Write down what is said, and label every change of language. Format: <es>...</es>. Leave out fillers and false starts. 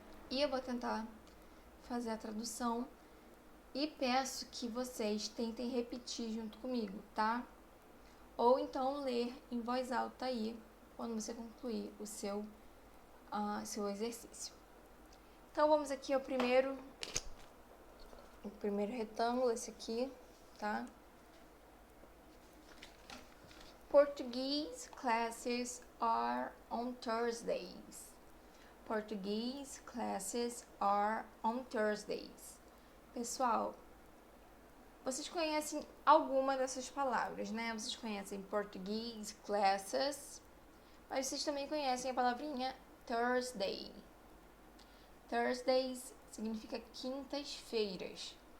<pt>E eu vou tentar fazer a tradução e peço que vocês tentem repetir junto comigo, tá? Ou então ler em voz alta aí, quando você concluir o seu exercício. Então, vamos aqui ao primeiro retângulo, esse aqui, tá?</pt> <en>Portuguese classes are on Thursdays. Portuguese classes are on Thursdays.</en> <pt>Pessoal, vocês conhecem alguma dessas palavras, né? Vocês conhecem português, classes, mas vocês também conhecem a palavrinha Thursday. Thursdays significa quintas-feiras.</pt>